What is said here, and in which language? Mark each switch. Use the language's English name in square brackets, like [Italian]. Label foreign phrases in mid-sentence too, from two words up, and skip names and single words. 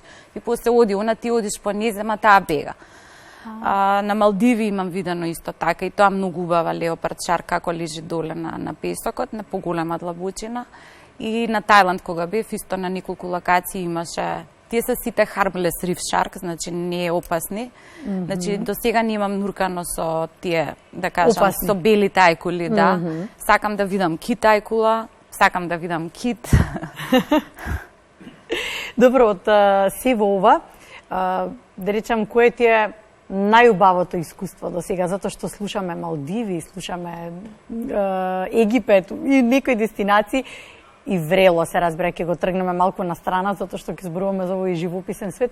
[Macedonian] И после оди, ти одиш по неза, ма таа бега. На Малдиви имам видено исто така и тоа многу убава [English] leopard shark [Macedonian] како лежи доле на песокот, на поголема длабочина. И на Тајланд кога бев, исто на неколку локации имаше. Тие се сите [English] harmless reef shark, [Macedonian] значи не е опасни. Значи до сега не имам нуркано со тие, да кажам, опасни. Со белите ајкули, да. Сакам да видам кит ајкула, сакам да видам кит. Добро, од се во ова, да речам, кое ти е најубавото искуство до сега, затоа што слушаме Малдиви, слушаме Египет и некои дестинации, и врело се разбира, ќе го тргнеме малку на страна, затоа што ќе зборуваме за овој живописен свет.